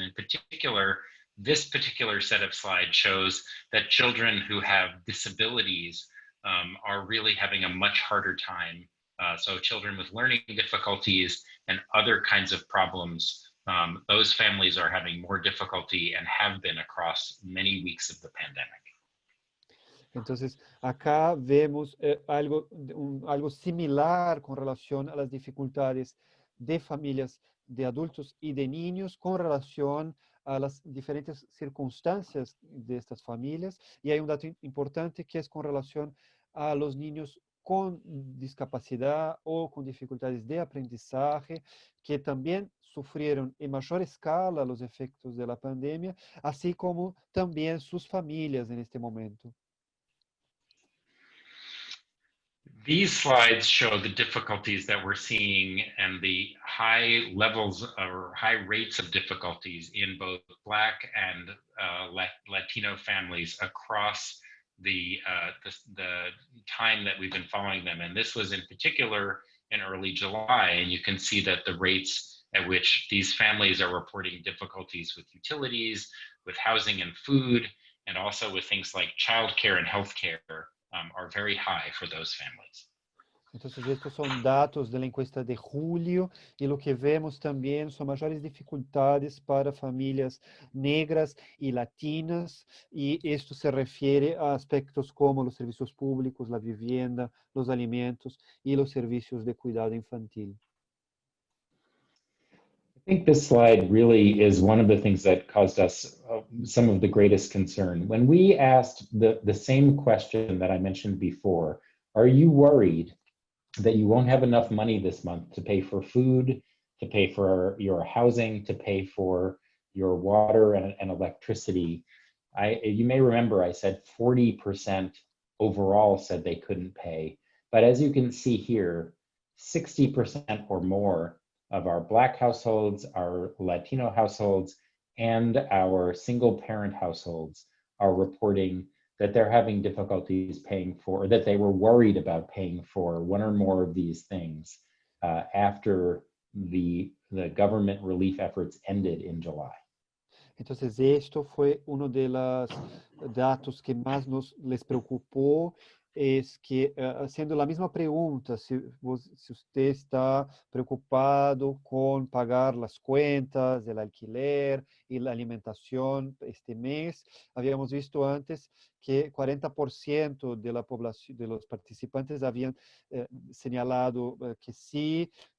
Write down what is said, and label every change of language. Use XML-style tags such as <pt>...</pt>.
<en>And in particular, this particular set of slides shows that children who have disabilities are really having a much harder time. So children with learning difficulties and other kinds of problems, those families are having more difficulty and have been across many weeks of the pandemic.</en> <es>Entonces, acá vemos algo similar con relación a las dificultades de familias de adultos y de niños con relación a las diferentes circunstancias de estas familias. Y hay un dato importante que es con relación a los niños con discapacidad o con dificultades de aprendizaje, que también sufrieron en mayor escala los efectos de la pandemia, así como también sus familias en este momento.</es> <en>These slides show the difficulties that we're seeing and the high levels or high rates of difficulties in both Black and Latino families across the time that we've been following them. And this was in particular in early July. And you can see that the rates at which these families are reporting difficulties with utilities, with housing and food, and also with things like childcare and healthcare are very high for those families.</en> <es>Entonces, estos son datos de la encuesta de julio y lo que vemos también son mayores dificultades para familias negras y latinas, y esto se refiere a aspectos como los servicios públicos, la vivienda, los alimentos y los servicios de cuidado infantil.</es> <en>I think this slide really is one of the things that caused us some of the greatest concern. When we asked the same question that I mentioned before, are you worried that you won't have enough money this month to pay for food, to pay for your housing, to pay for your water and electricity? You may remember I said 40% overall said they couldn't pay. But as you can see here, 60% or more of our Black households, our Latino households, and our single parent households are reporting that they're having difficulties paying for, or that they were worried about paying for one or more of these things after the government relief efforts ended in July.</en> <es>Entonces, esto fue uno de los datos que más les preocupó, es que haciendo la misma pregunta, si usted está preocupado con pagar las cuentas, el alquiler y la alimentación este mes, habíamos visto antes que 40% de la población, de los participantes habían señalado que sí,</es>